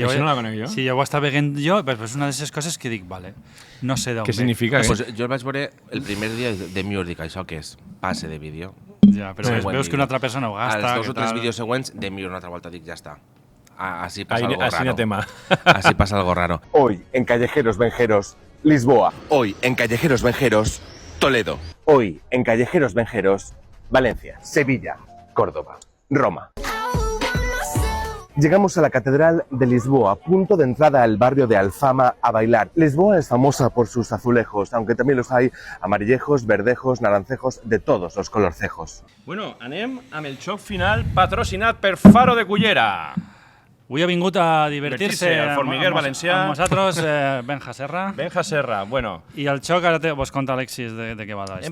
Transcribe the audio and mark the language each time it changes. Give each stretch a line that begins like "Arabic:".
Catalan: Això no la conec jo. Si jo ho estava veient jo, és una d'aquestes coses que dic, vale, no sé d'on ve. Què significa? Pues jo el vaig veure el primer dia de demure, dic, això què és? Passe de vídeo. Ja, però veus que una altra persona ho gasta. Als 2 o 3 vídeos següents, demure una altra volta, dic, ja està.
Spanish: Así pasa algo raro. Tema. Así pasa algo raro. Hoy en Callejeros Venjeros, Lisboa. Hoy en Callejeros Venjeros, Toledo. Hoy en Callejeros Venjeros, Valencia, Sevilla, Córdoba, Roma. Llegamos a la Catedral de Lisboa, punto de entrada al barrio de Alfama a bailar. Lisboa es famosa por sus azulejos, aunque también los hay amarillejos, verdejos, naranjejos, de todos los colorcejos.
Catalan: Bueno, anem amb el xoc final patrocinat per Faro de Cullera. Avui ha vingut a divertir-se al formiguer valencià. Amb nosaltres, Benja Serra. Benja Serra, bueno. I el xoc ara vos conta Alexis de què va la història.